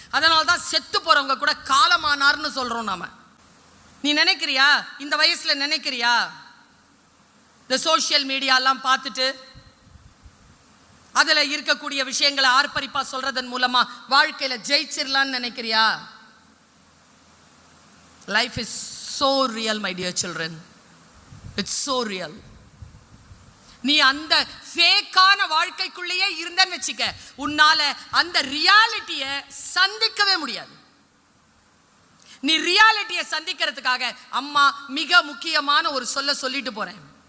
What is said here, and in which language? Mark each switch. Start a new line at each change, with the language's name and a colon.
Tamil: அதனால தான் செத்து போறவங்க கூட காலமானார்னு சொல்றோம் நாம. நீ நினைக்கிறியா? இந்த வயசுல நினைக்கிறியா இந்த சோசியல் மீடியாலாம் பார்த்துட்டு அதுல இருக்கக்கூடிய விஷயங்களை ஆர்ப்பரிப்பா சொல்றதன் மூலமா வாழ்க்கையில ஜெயிச்சிடலான்னு நினைக்கிறியா?
English: Life is so real my dear children. It's so real.
Tamil: நீ அந்த ஃபேக்கான வாழ்க்கைக்குள்ளேயே இருந்தன்னு வச்சுக்க, உன்னால அந்த ரியாலிட்டியை சந்திக்கவே முடியாது. நீ ரியாலிட்டியை சந்திக்கிறதுக்காக அம்மா மிக முக்கியமான ஒரு சொல்லிட்டு போறேன்.